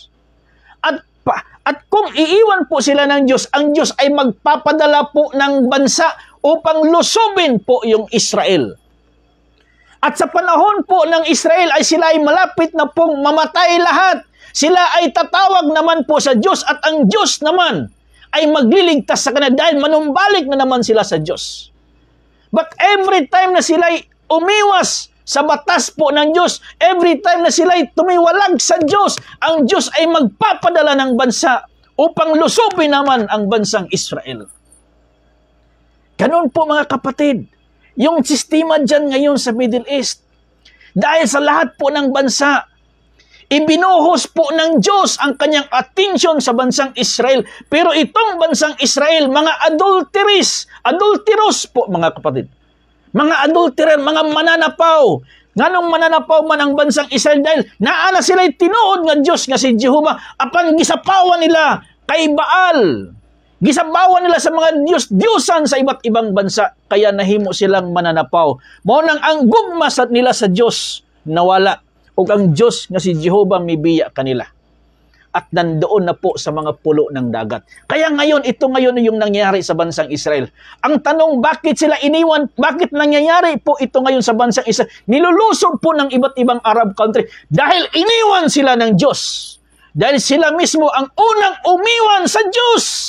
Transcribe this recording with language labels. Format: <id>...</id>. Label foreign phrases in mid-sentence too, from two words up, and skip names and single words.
<tl>At kung iiwan po sila ng Diyos, ang Diyos ay magpapadala po ng bansa upang lusubin po yung Israel. At sa panahon po ng Israel ay sila ay malapit na pong mamatay lahat. Sila ay tatawag naman po sa Diyos at ang Diyos naman ay magliligtas sa kanila dahil manumbalik na naman sila sa Diyos.</tl> <en>But every time</en> <tl>na sila ay umiwas sa batas po ng Diyos,</tl> <en>every time</en> <tl>na sila ay tumiwalag sa Diyos, ang Diyos ay magpapadala ng bansa upang lusubin naman ang bansang Israel. Ganun po mga kapatid. yung sistema dyan ngayon sa Middle East. Dahil sa lahat po ng bansa, ibinuhos po ng Diyos ang kanyang atensyon sa bansang Israel. Pero itong bansang Israel, mga adulterous po mga kapatid. Mga adulterer, mga mananapaw.</tl> <ceb>Nganong mananapaw man ang bansang Israel dahil naana sila'y tinuod nga Diyos nga si Jehovah apan gisapawan nila kay Baal. Gisabawan nila sa mga Diyos-Diyosan sa</ceb> <tl>iba't ibang bansa kaya</tl> <ceb>nahimo silang mananapaw. Mao nang ang gugma nila sa Diyos nawala ug ang Diyos nga si Jehovah mibiya kanila.</ceb> <tl>At nandoon na po sa mga pulo ng dagat. Kaya ngayon, ito ngayon yung nangyayari sa bansang Israel. Ang tanong, bakit sila iniwan? Bakit nangyayari po ito ngayon sa bansang Israel? Nilulusog po ng iba't ibang</tl> <en>Arab country</en> <tl>dahil iniwan sila ng Diyos. Dahil sila mismo ang unang umiwan sa Diyos.</tl>